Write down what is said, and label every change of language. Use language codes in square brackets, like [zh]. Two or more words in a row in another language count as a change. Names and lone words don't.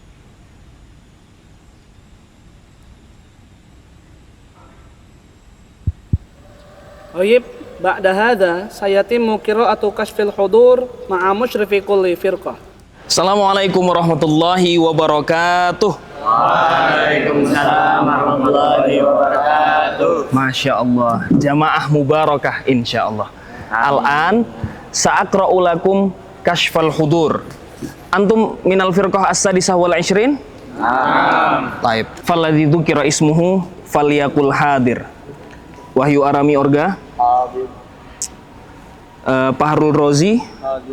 [ar] طيب بعد هذا سيتم قراءة كشف الحضور مع مشرف كل فرقة. السلام عليكم ورحمة الله وبركاته. وعليكم السلام ورحمة الله وبركاته. ما شاء الله، جماعة مباركة إن شاء الله. الآن سأقرأ لكم كشف الحضور. أنتم من الفرقة السادسة و20? Taib. فالذي ذكر اسمه فليقل حاضر. Wahyu Arami Orga. Hadir. Pahrul Rozi. Hadir.